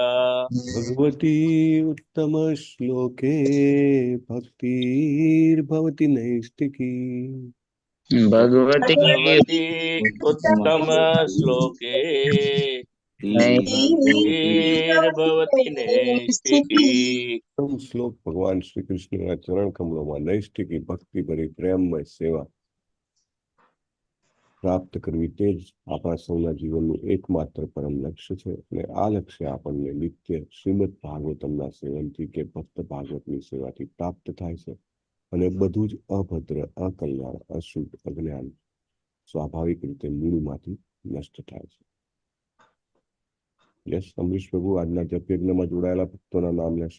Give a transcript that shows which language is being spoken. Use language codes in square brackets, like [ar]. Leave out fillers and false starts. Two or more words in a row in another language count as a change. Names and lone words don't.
[sa] भगवती उत्तमश्लोके भक्तिर्भवति नैष्टिकी भगवती भगवती उत्तम श्लोके भक्तिर्भवति नैष्ठिकी [gu] ઉત્તમ શ્લોક ભગવાન શ્રી કૃષ્ણના ચરણ કમળોમાં નૈષ્ઠિકી ભક્તિ ભરી પ્રેમમય સેવા પ્રાપ્ત કરવી તે જ આપણા સૌના જીવનનું એકમાત્ર પરમ લક્ષ્ય છે અને આ લક્ષ્ય આપણને નિત્ય શ્રીમદ ભાગવતમના સેવનથી કે ભક્ત ભાગવતની સેવાથી પ્રાપ્ત થાય છે અને બધું જ અભદ્ર અકલ્યાણ અશુદ્ધ અજ્ઞાન સ્વાભાવિક રીતે મૂળમાંથી નષ્ટ થાય છે યસ અમરીશ પ્રભુ આજના જપયજ્ઞમાં જોડાયેલા ભક્તોના નામ લેશો